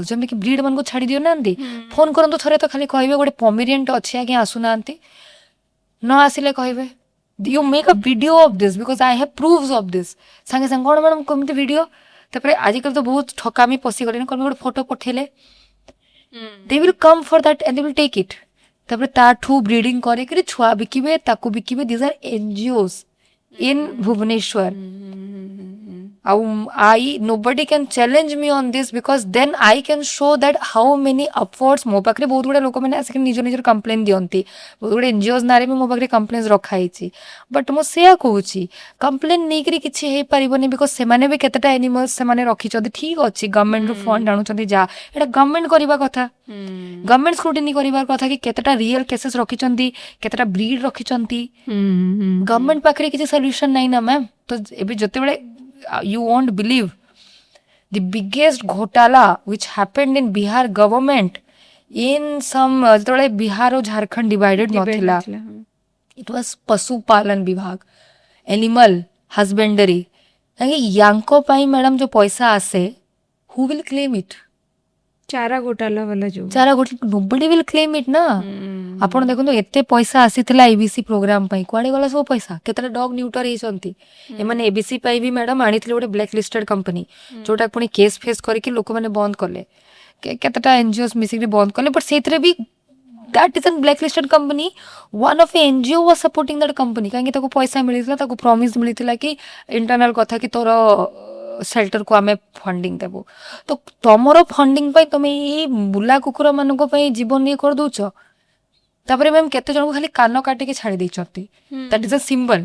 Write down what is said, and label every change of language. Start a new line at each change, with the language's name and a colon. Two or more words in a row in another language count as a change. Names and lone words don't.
Odia: ଯେମିତିକି ବ୍ରିଡ୍ ମାନଙ୍କୁ ଛାଡ଼ି ଦିଅନାହାନ୍ତି, ଫୋନ୍ କରନ୍ତୁ ଥରେ ତ ଖାଲି କହିବେ ଗୋଟେ ପମିରିଏଣ୍ଟ ଅଛି ଆଜ୍ଞା ଆସୁନାହାନ୍ତି, ନ ଆସିଲେ କହିବେ
English: you make a video of this because I have proofs of this.
Odia: ସାଙ୍ଗେ ସାଙ୍ଗେ କ'ଣ ମ୍ୟାଡ଼ାମ୍ କେମିତି ଭିଡ଼ିଓ? ତାପରେ ଆଜିକାଲି ତ ବହୁତ ଠକାମି ପଶିଗଲେଣି, କ'ଣ ଗୋଟେ ଫଟୋ ପଠେଇଲେ
English: they will come for that and they will take it।
Odia: ତାପରେ ତାଠୁ ବ୍ରିଡିଂ କରିକିରି ଛୁଆ ବିକିବେ, ତାକୁ ବିକିବେ।
English: these are NGOs in
Odia: ଭୁବନେଶ୍ୱର। ଆଉ
English: nobody can challenge me on this because then I can show that how many upwards।
Odia: ମୋ ପାଖରେ ବହୁତ ଗୁଡ଼େ ଲୋକମାନେ ଆସିକି ନିଜ ନିଜର କମ୍ପ୍ଲେନ୍ ଦିଅନ୍ତି, ବହୁତ ଗୁଡ଼େ NGOs ନାଁରେ ବି ମୋ ପାଖରେ କମ୍ପ୍ଲେନ୍ସ ରଖା ହେଇଛି। ବଟ୍ ମୁଁ ସେୟା କହୁଛି, କମ୍ପ୍ଲେନ୍ ନେଇକରି କିଛି ହେଇପାରିବନି, ବିକଜ ସେମାନେ ବି କେତେଟା ଏନିମଲ୍ସ ସେମାନେ ରଖିଛନ୍ତି। ଠିକ୍ ଅଛି, ଗଭର୍ଣ୍ଣମେଣ୍ଟରୁ ଫଣ୍ଡ ଆଣୁଛନ୍ତି, ଯାହା ଏଇଟା ଗଭର୍ଣ୍ଣମେଣ୍ଟ କରିବା କଥା, ଗଭର୍ଣ୍ଣମେଣ୍ଟ ସ୍କ୍ରୁଟିନି କରିବାର କଥା କି କେତେଟା
English: real cases
Odia: ରଖିଛନ୍ତି, କେତେଟା ବ୍ରିଡ୍ ରଖିଛନ୍ତି। ଗଭର୍ଣ୍ଣମେଣ୍ଟ ପାଖରେ କିଛି ସଲ୍ୟୁସନ୍ ନାହିଁ ନା ମ୍ୟାମ୍। ତ ଏବେ ଯେତେବେଳେ
English: you won't believe the biggest घोटाला which happened in Bihar government in some
Odia: ଯେତେବେଳେ ବିହାର ଓ ଝାରଖଣ୍ଡ ଡିଭାଇଡେଡ୍ ନଥିଲା,
English: it was
Odia: ପଶୁପାଳନ ବିଭାଗ,
English: animal husbandry.
Odia: କାହିଁକି ୟାଙ୍କ ପାଇଁ ମ୍ୟାଡ଼ାମ୍ ଯୋଉ ପଇସା ଆସେ,
English: who will claim it?
Odia: ଚାରା ଘୋଟାଲା ବାଲା ଯୋଉ ଚାରା ଗୋଟେ
English: nobody will claim it ନା।
Odia: ଆପଣ ଦେଖନ୍ତୁ ଏତେ ପଇସା ଆସିଥିଲା ଏବିସି ପ୍ରୋଗ୍ରାମ ପାଇଁ, କୁଆଡ଼େ ଗଲା ସବୁ ପଇସା? କେତେଟା
English: dog neuter
Odia: ହେଇଛନ୍ତି। ଏମାନେ ଏବିସି ପାଇଁ ବି ମ୍ୟାଡ଼ାମ୍ ଆଣିଥିଲେ ଗୋଟେ
English: black listed company,
Odia: ଯୋଉଟା ପୁଣି
English: case face
Odia: କରିକି ଲୋକମାନେ ବନ୍ଦ କଲେ, କେତେଟା ଏନଜିଓସ୍ ମିଶିକି ବନ୍ଦ କଲେ।
English: ବଟ୍
Odia: ସେଇଥିରେ ବି
English: that is a blacklisted company, one of a NGO was supporting that company।
Odia: କାହିଁକି ତାକୁ ପଇସା ମିଳିଥିଲା, ତାକୁ ପ୍ରମିସ୍ ମିଳିଥିଲା କି ଇଣ୍ଟରନାଲ କଥା କି ତୋର ସେଲ୍ଟରକୁ ଆମେ ଫଣ୍ଡିଂ ଦେବୁ। ତ ତମର ଫଣ୍ଡିଂ ପାଇଁ ତମେ ଏଇ ବୁଲା କୁକୁର ମାନଙ୍କ ପାଇଁ ଜୀବନ ଇଏ କରିଦଉଛ। ତାପରେ ମ୍ୟାମ୍ କେତେ ଜଣଙ୍କୁ ଖାଲି କାନ କାଟିକି ଛାଡ଼ି ଦେଇଛନ୍ତି,
English: that is a symbol.